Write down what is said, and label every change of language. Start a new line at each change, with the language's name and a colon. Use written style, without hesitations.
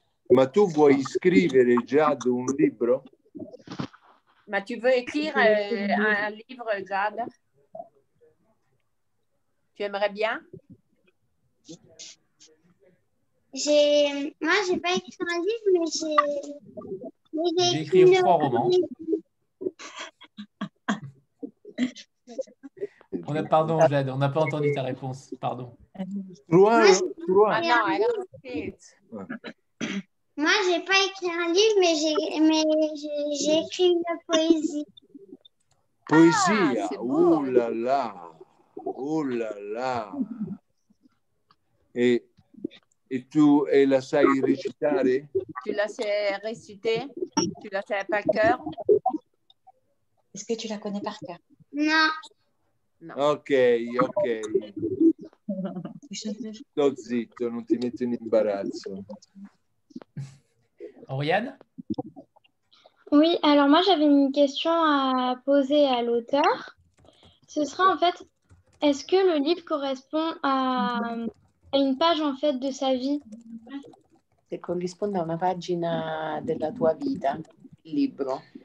Italian: Ma tu vuoi scrivere Jad un libro?
French: Ma tu veux écrire un livre, Jade? Tu aimerais bien? Moi, j'ai pas écrit un livre, mais J'ai écrit 3 romans. Pardon, Jade, on n'a pas entendu ta réponse. Pardon. Moi, j'ai pas écrit un livre, mais j'ai écrit une poésie.
Italian: Poesia,
French: c'est beau. là là, oh là là.
Italian: E tu la sai recitare?
French: Tu la sais réciter? Tu la sais par cœur? Est-ce que tu la connais par cœur? Non. Ok.
Italian: Sto zitto, non ti metto in imbarazzo.
French: Oriane? Oui, alors moi j'avais une question à poser à l'auteur. Ce sera en fait, est-ce que le livre correspond à une page en fait de sa vie?
Italian: Se corrisponde a una pagina della tua vita, il libro.